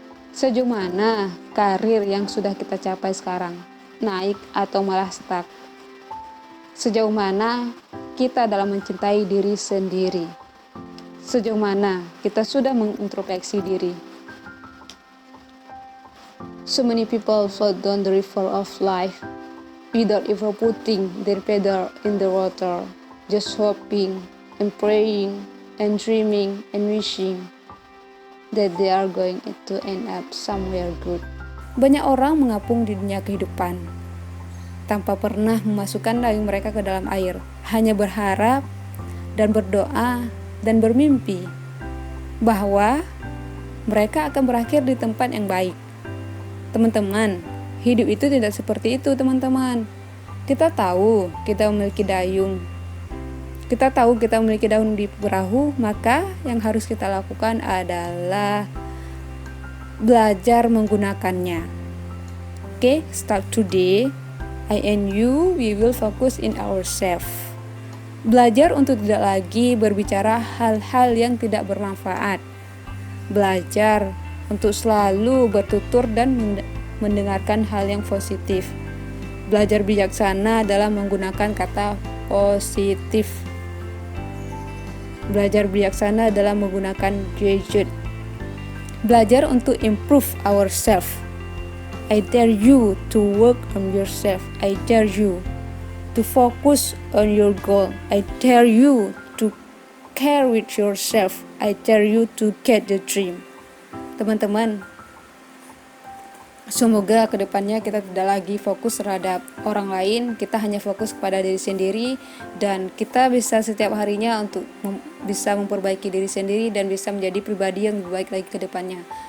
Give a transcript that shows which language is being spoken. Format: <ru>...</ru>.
<id>Sejauh mana karir yang sudah kita capai sekarang? Naik atau malah stuck? Sejauh mana kita dalam mencintai diri sendiri? Sejauh mana kita sudah mengintrospeksi diri?</id> <en>So many people float down the river of life without ever putting their pedal in the water, just hoping and praying and dreaming and wishing that they are going to end up somewhere good.</en> <id>Banyak orang mengapung di dunia kehidupan tanpa pernah memasukkan dayung mereka ke dalam air, hanya berharap dan berdoa dan bermimpi bahwa mereka akan berakhir di tempat yang baik. Teman-teman, hidup itu tidak seperti itu, teman-teman. Kita tahu kita memiliki dayung. Kita tahu kita memiliki daun di perahu, maka yang harus kita lakukan adalah belajar menggunakannya.</id> <en>Okay, start today. I and you, we will focus in ourselves.</en> <id>Belajar untuk tidak lagi berbicara hal-hal yang tidak bermanfaat. Belajar untuk selalu bertutur dan mendengarkan hal yang positif. Belajar bijaksana dalam menggunakan kata positif. Belajar bijaksana dalam menggunakan gadget. Belajar untuk</id> <en>improve ourselves. I dare you to work on yourself. I dare you to focus on your goal. I dare you to care with yourself. I dare you to get the dream.</en> <id>Teman-teman, semoga kedepannya kita tidak lagi fokus terhadap orang lain, kita hanya fokus kepada diri sendiri, dan kita bisa setiap harinya untuk bisa memperbaiki diri sendiri dan bisa menjadi pribadi yang lebih baik lagi ke depannya.</id>